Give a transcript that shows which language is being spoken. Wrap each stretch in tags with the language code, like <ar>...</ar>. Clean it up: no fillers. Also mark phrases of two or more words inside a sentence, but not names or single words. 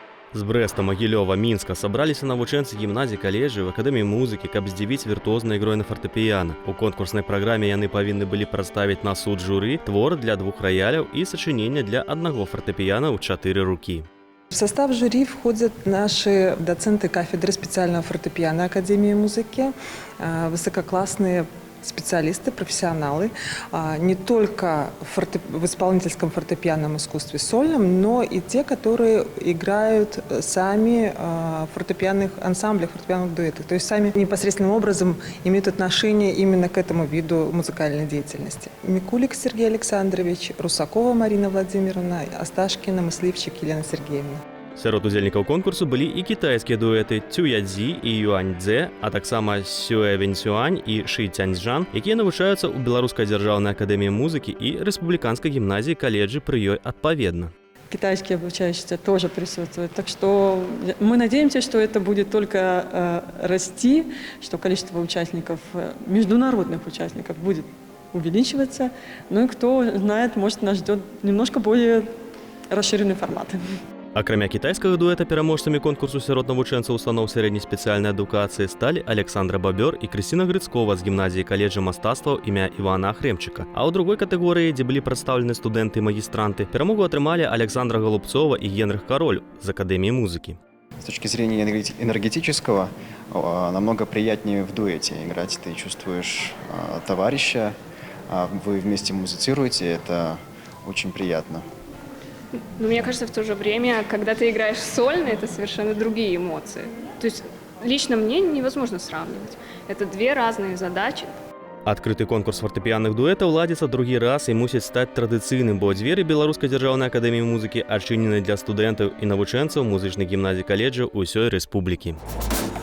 <be>З Брэста, Магілёва, Мінска сабраліся навучэнцы гімназій, каледжаў, акадэміі музыкі, каб здзівіць віртуознай ігрой на фартэпіяна. У конкурснай праграме яны павінны былі прадставіць на суд журы твор для 2 раяляў і сачынення для 1 фартэпіяна ў 4 рукі.</be> <ru>В состав жюри входят наши доценты кафедры специального фортепиано Академии музыки, высококлассные специалисты, профессионалы, не только в исполнительском фортепианном искусстве сольном, но и те, которые играют сами в фортепианных ансамблях, фортепианных дуэтах, то есть сами непосредственным образом имеют отношение именно к этому виду музыкальной деятельности. Микулик Сергей Александрович, Русакова Марина Владимировна, Асташкина, Мысливчик Елена Сергеевна.</ru> <be>Сярод удзельнікаў конкурсу былі і кітайскія дуэты Цюядзі і Юаньцзэ, а таксама Сюэ Вэньсюань і Ши Цяньчжан, якія навучаюцца ў Беларускай дзяржаўнай акадэміі музыкі і Рэспубліканскай гімназіі каледжы пры ёй адпаведна.</be> <ru>Китайские обучающиеся тоже присутствуют. Так что мы надеемся, что это будет только расти, что количество участников, международных участников будет увеличиваться. Ну и кто знает, может, нас ждет немножко более расширенный формат.</ru> <be>Акрамя кітайскага дуэта пераможцамі конкурсу сярод навучэнцаў устаноў сярэдняй спецыяльнай адукацыі сталі Александра Бабёр і Крысціна Грыцкова з гімназіі каледжа мастацтваў імя Івана Ахрэмчыка. А ў другой катэгорыі, дзе былі прадстаўлены студэнты і магістранты, перамогу атрымалі Александра Голубцова і Генрых Кароль з Акадэміі музыкі.</be> <ru>С точки зрения энергетического, намного приятнее в дуэте играть. Ты чувствуешь товарища, вы вместе музицируете, это очень приятно. Но мне кажется, в то же время, когда ты играешь сольно, это совершенно другие эмоции. То есть лично мне невозможно сравнивать. Это 2 разные задачи.</ru> <be>Адкрыты конкурс фартэпіянных дуэтаў ладзіцца другі раз і мусіць стаць традыцыйным, бо дзверы Беларускай дзяржаўнай акадэміі музыкі адчынены для студэнтаў і навучэнцаў музычных гімназій каледжаў усёй рэспублікі.</be>